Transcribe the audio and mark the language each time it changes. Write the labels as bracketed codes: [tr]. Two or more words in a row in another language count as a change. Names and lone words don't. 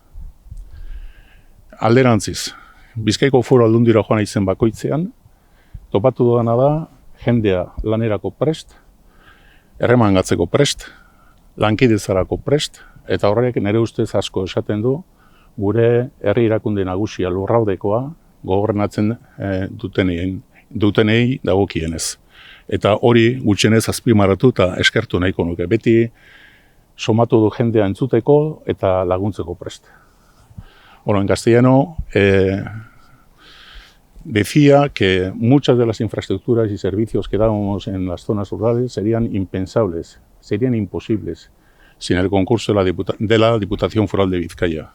[eu] Alderantziz, Bizkaiko foru aldundira joan naizen bakoitzean, topatu dudana da, jendea lanerako prest, erremangatzeko prest, lankidetzarako prest, eta horrek nire ustez asko esaten du gure herri erakunde nagusia lurraldekoa gobernatzen dutenei dagokienez. Eta hori gutxienez azpimarratu eta eskertu nahiko nuke. Beti somatu du jendea entzuteko eta laguntzeko prest. [es] En castellano decía que muchas de las infraestructuras y servicios que dábamos en las zonas rurales serían impensables, serían imposibles sin el concurso de la Diputación Foral de Vizcaya.